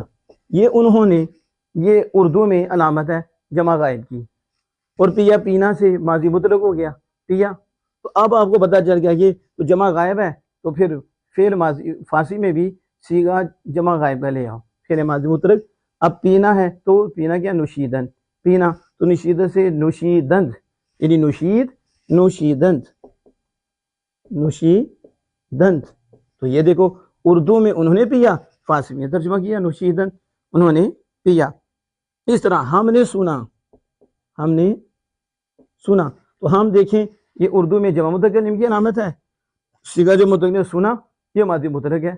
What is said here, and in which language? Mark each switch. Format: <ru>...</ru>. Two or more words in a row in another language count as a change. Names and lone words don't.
<ur>یہ انہوں نے, یہ اردو میں علامت ہے جمع غائب کی, اور پیا پینا سے ماضی مطلق ہو گیا پیا. تو اب آپ کو پتہ چل گیا یہ تو جمع غائب ہے, تو پھر فعل ماضی فارسی میں بھی صیغہ جمع غائب کا لے آؤ, فعل ماضی مطلق. اب پینا ہے تو پینا کیا, نوشیدن, پینا, تو نوشیدن سے نوشیدند, یعنی نوشیدند. تو یہ دیکھو اردو میں انہوں نے پیا, فارسی میں ترجمہ کیا نوشیدن, انہوں نے پیا. اس طرح ہم نے سنا, ہم نے سنا. تو ہم دیکھیں یہ اردو میں جمع متکلم کی علامت ہے, صیغہ جو متکلم سنا یہ ماضی مطلق ہے.</ur>